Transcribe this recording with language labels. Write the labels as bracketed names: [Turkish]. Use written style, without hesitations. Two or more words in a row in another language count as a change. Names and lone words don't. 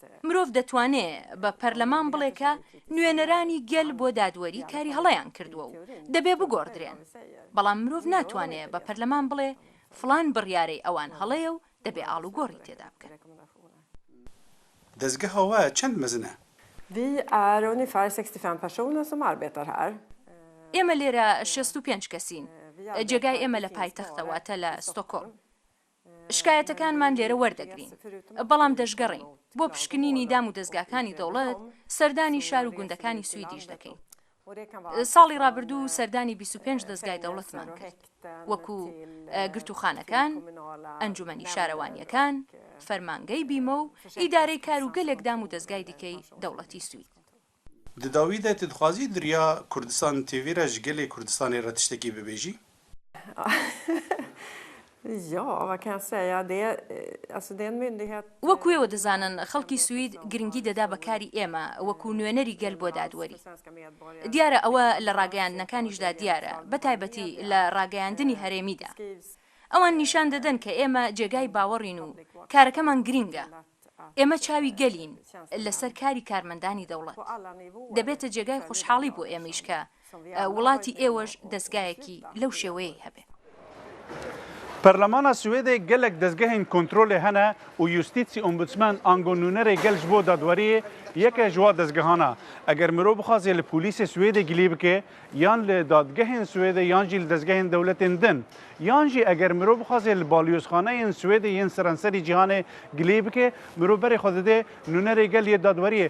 [Central Kurdish] مرۆڤ دەتوانێت بە پەرلەمان بڵێکە نوێنەرانی گەل بۆ دادوەری کاری هەڵەیان کردووە و دەبێ بگۆڕدرێن، بەڵام مرۆڤ ناتوانێت بە پەرلەمان بڵێ فڵان بڕیارەی ئەوان هەڵەیە و دەبێ ئاڵوگۆڕی تێدا بکەن. [Kurdish] دەستگەهەوە چەند مەزنە؟ [Swedish] Vi är ungefär 65 personer som arbetar här. [Central Kurdish] ئێمە لێرە 65 کەسین. جێگای ئێمە لە پایتەختەواتە لە ستۆکۆڵم. شکایەتەکانمان لێرە وەردەگرین، بەڵام دەشگەڕین بۆ پشکنینی دام و دەستگاکانی دەوڵەت، سەردانی شار و گوندەکانی سویدیش دەکەین. ساڵی ڕابردوو سەردانی 25 دەستگای دەوڵەتمان کرد، وەکو گرتوخانەکان، ئەنجومەنی شارەوانیەکان، فەرمانگەی بیمە و ئیدارەی کار و گەلێک دام و دەستگای دیکەی دەوڵەتی سوید. [Kurdish] Di dawî de tu dixwazî diriya Kurdistan TV re ji gelê Kurdistanê re tiştekî bibêjî? [Swedish] Ja, vad kan jag säga? Det är en myndighet... [Central Kurdish] وەکو ئێوە دەزانن خەڵکی سوید گرنگی دەدا بەکاری ئێمە وەکو نوێنەری گەل بۆ دادوەری. دیارە ئەوە لە ڕاگەیاندنەکانیشدا دیارە، بەتایبەتی لە ڕاگەیاندنی هەرێمیدا. ئەوان نیشان دەدەن کە ئێمە جێگای باوەڕین و کارەکەمان گرینگە. ئێمە چاوی گەلین لەسەر کاری کارمەندانی دەوڵەت. دەبێتە جێگای خوشحاڵی بۆ ئێمەش کە وڵاتی ئێوەش دەستگایەکی لەو شێوەیە هەبێ. [Kurdish] پەرلەمانە سوێدê gelek dezgehên kontrolê hene û Justîtsî Ombudsman ango nûnerê gel ji bo dadweriyê yeke ji wa dezgehana. Eger mirov bixwaze li polîsê Swêdê gilî bike yan li dadgehên Swêdê yan jî li dezgehên dewletên din. Yan jî eger mirov bixwaze li balyozxaneyên Swêdê yên serenserî cîhanê gilî bike, mirov berê xwe dide nûnerê gel yê dadweriyê.